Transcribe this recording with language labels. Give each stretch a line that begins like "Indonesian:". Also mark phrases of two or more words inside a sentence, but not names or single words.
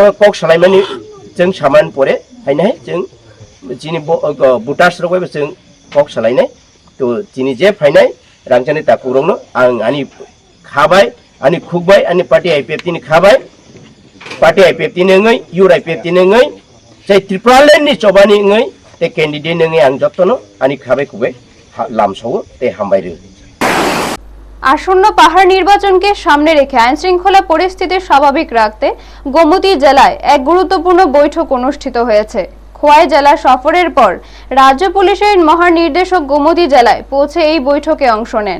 Kok Borok: कक सालायमानि जों सामान परे हायनाय जों चिनी बुटार्स रगै जों कक सालायनाय तो चिनी जे फायनाय रांजानि ताकुरंनो आं आनि खाबाय अनि खुगबाय अनि पार्टी आईपीएफटी नि खाबाय पार्टी आईपीएफटी नङै युर आईपीएफटी नङै जाय त्रिपुरालेण्ड नि चबानि नङै ते कैंडिडेट नङै आं जत्तनो अनि खाबाय खुबाय लामसावो ते हामबायरो।
Bangla: আসন্ন পাহাড় নির্বাচনকে সামনে রেখে আইন শৃঙ্খলা পরিস্থিতি স্বাভাবিক রাখতে গোমতী জেলায় এক গুরুত্বপূর্ণ বৈঠক অনুষ্ঠিত হয়েছে। খোয়াই জেলা সফরের পর রাজ্য পুলিশের মহানির্দেশক গোমতী জেলায় পৌঁছে এই বৈঠকে অংশ নেন।